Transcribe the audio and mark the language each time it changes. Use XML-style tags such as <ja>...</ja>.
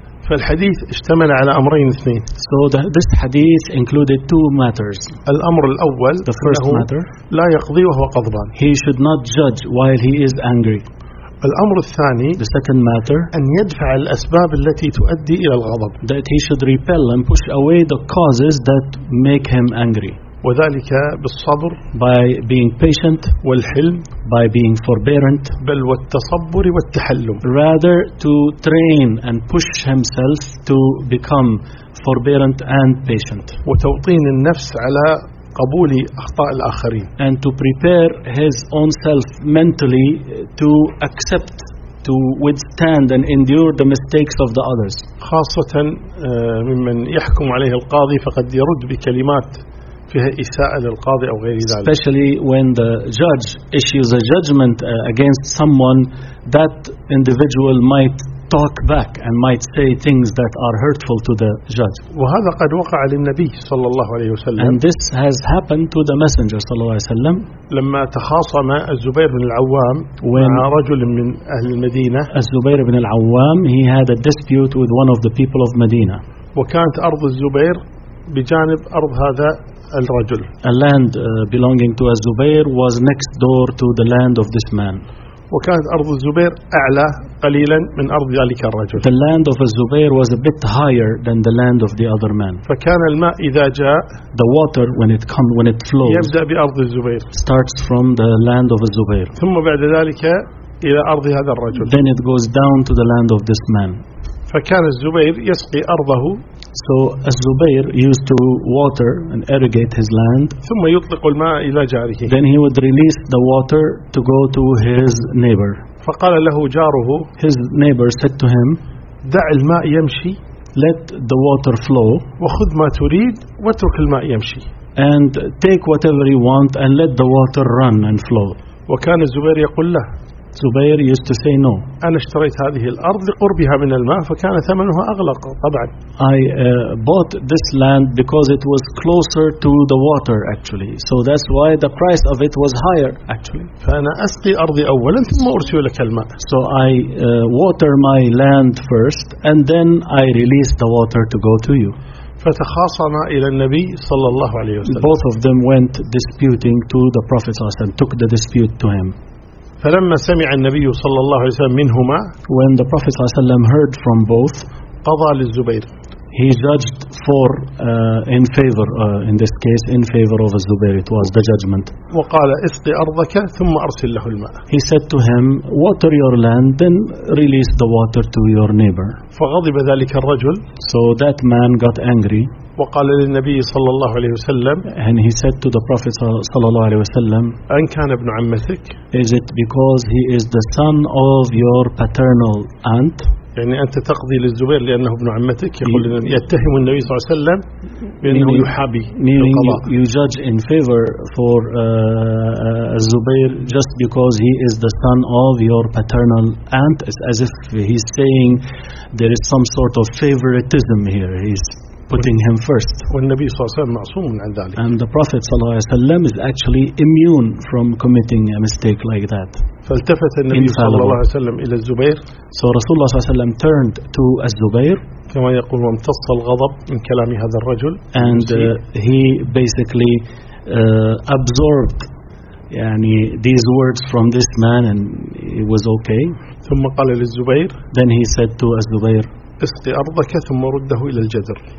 <ar>فالحديث اشتمل على أمرين اثنين.</ar> <en>So this hadith included two matters.</en> <ar>الأمر الأول</ar> <en>the first matter,</en> <ar>لا يقضي وهو قضبان.</ar> <en>He should not judge while he is angry.</en> <ar>الأمر الثاني</ar> <en>the second matter,</en> <ar>أن يدفع الأسباب التي تؤدي إلى الغضب.</ar> <en>That he should repel and push away the causes that make him angry.</en> <ar>وذلك بالصبر</ar> <en>by being patient</en> <ar>والحلم</ar> <en>by being forbearant</en> <ar>بل والتصبر والتحلم</ar> <en>rather to train and push himself to become forbearant and patient</en> <ar>وتوطين النفس على قبول أخطاء الآخرين</ar> <en>and to prepare his own self mentally to accept to withstand and endure the mistakes of the others</en> <ar>خاصة ممن يحكم عليه القاضي فقد يرد بكلمات فيها إساءة للقاضي أو غير ذلك.</ar> <en>Especially when the judge issues a judgment against someone, that individual might talk back and might say things that are hurtful to the judge.</en> <ar>وهذا قد وقع للنبي صلى الله عليه وسلم.</ar> <en>And this has happened to the messenger صلى الله عليه وسلم.</en> <ar>لما تخاصم الزبير بن العوام مع رجل من أهل المدينة.</ar> <en>الزبير بن العوام he had a dispute with one of the people of Medina.</en> <ar>وكانت أرض الزبير بجانب أرض هذا. الرجل.</ar> <en>A land belonging to Az-Zubayr was next door to the land of this man.</en> <ar>وكانت أرض الزبير أعلى قليلا من أرض ذلك الرجل.</ar> <en>The land of Az-Zubayr was a bit higher than the land of the other man.</en> <ar>فكان الماء إذا جاء</ar> <en>the water when it flows</en> <ar>يبدأ بأرض الزبير</ar> <en>starts from the land of Az-Zubayr.</en> <ar>ثم بعد ذلك إلى أرض هذا الرجل.</ar> <en>Then it goes down to the land of this man.</en> <ar>فكان الزبير يسقي أرضه.</ar> <en>So Az-Zubayr used to water and irrigate his land.</en> <ar>ثم يطلق الماء إلى جاره.</ar> <en>Then he would release the water to go to his neighbor.</en> <ar>فقال له جاره.</ar> <en>His neighbor said to him,</en> <ar>دع الماء يمشي.</ar> <en>Let the water flow.</en> <ar>وخذ ما تريد واترك الماء يمشي.</ar> <en>And take whatever you want and let the water run and flow.</en> <ar>وكان الزبير يقول له.</ar> <en>Zubair used to say no.</en> <ar>أنا اشتريت هذه الأرض لقربها من الماء فكان ثمنها أغلق طبعا.</ar> <en>I bought this land because it was closer to the water actually. So that's why the price of it was higher actually.</en> <ar>فأنا أسقي أرضي أولا ثم أرسل لك الماء.</ar> <en>So I water my land first and then I release the water to go to you.</en> <ar>فتخاصما إلى النبي صلى الله عليه وسلم.</ar> <en>Both of them went disputing to the Prophet صلى الله عليه وسلم, took the dispute to him.</en> <ar>فلما سمع النبي صلى الله عليه وسلم منهما</ar> <en>when the Prophet صلى الله عليه وسلم heard from both</en> <ar>قضى للزبير</ar> <en>he judged for in favor of الزبير it was the judgment</en> <ar>وقال اسقي أرضك ثم أرسل له الماء</ar> <en>he said to him water your land then release the water to your neighbor</en> <ar>فغضب ذلك الرجل</ar> <en>so that man got angry</en> <ar>وقال للنبي صلى الله عليه وسلم</ar> <en>and he said to the Prophet صلى الله عليه وسلم</en> <ar>أن كان ابن عمتك</ar> <en>is it because he is the son of your paternal aunt</en> <ar>يعني أنت تقضي للزبير لأنه ابن عمتك يقول يتهم النبي صلى الله عليه وسلم بأنه يحابي</ar> <en>meaning you judge in favor for الزبير just because he is the son of your paternal aunt it's as if he's saying there is some sort of favoritism here he's putting him first.</en> <ar>والنبي صلى الله عليه وسلم معصوم عن ذلك.</ar> <en>And the Prophet صلى الله عليه وسلم is actually immune from committing a mistake like that.</en> <ar>فالتفت النبي صلى الله عليه وسلم إلى الزبير.</ar> <en>So رسول الله صلى الله عليه وسلم turned to الزبير.</en> <ar>كما يقول وامتص الغضب من كلام هذا الرجل.</ar> <en>And he basically absorbed يعني these words from this man and it was okay.</en> <ar>ثم قال للزبير.</ar> <en>Then he said to الزبير.</en> <ar>اسقي أرضك ثم رده إلى الجذر.</ar>